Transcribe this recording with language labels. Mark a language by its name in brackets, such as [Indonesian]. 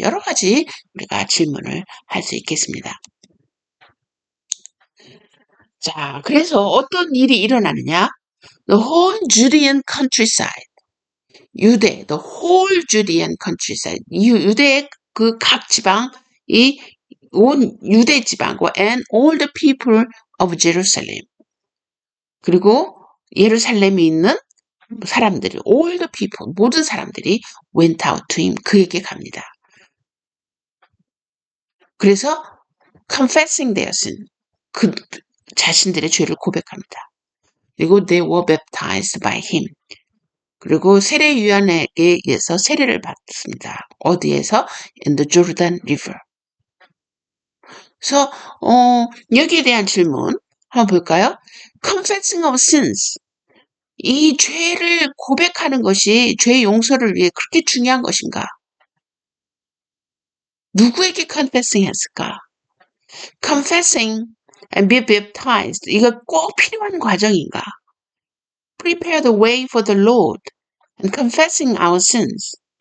[Korean] 여러 가지 우리가 질문을 할 수 있겠습니다. 자, 그래서 어떤 일이 일어나느냐? [English] The whole Judean countryside. [Korean] 유대, [English] the whole Judean countryside. [Korean] 유대의 그 각 지방이 온 유대 지방과 [English] and all the people of Jerusalem. [Korean] 그리고 예루살렘에 있는 사람들이 [English] all the people [Korean] 모든 사람들이 [English] went out to him [Korean] 그에게 갑니다. 그래서 [English] confessing their sin [Korean] 그 자신들의 죄를 고백합니다. [English] 그리고 they were baptized by him. [Korean] 그리고 세례 요한에게 의해서 세례를 받습니다. 어디에서? [English] In the Jordan River. [Korean] 그래서 여기에 대한 질문 한번 볼까요? [English] Confessing of sins. [Korean] 이 죄를 고백하는 것이 죄 용서를 위해 그렇게 중요한 것인가? 누구에게 confessing 했을까? [English] Confessing and be baptized. [Korean] 이거 꼭 필요한 과정인가? [English] Prepare the way for the Lord and confessing our sins.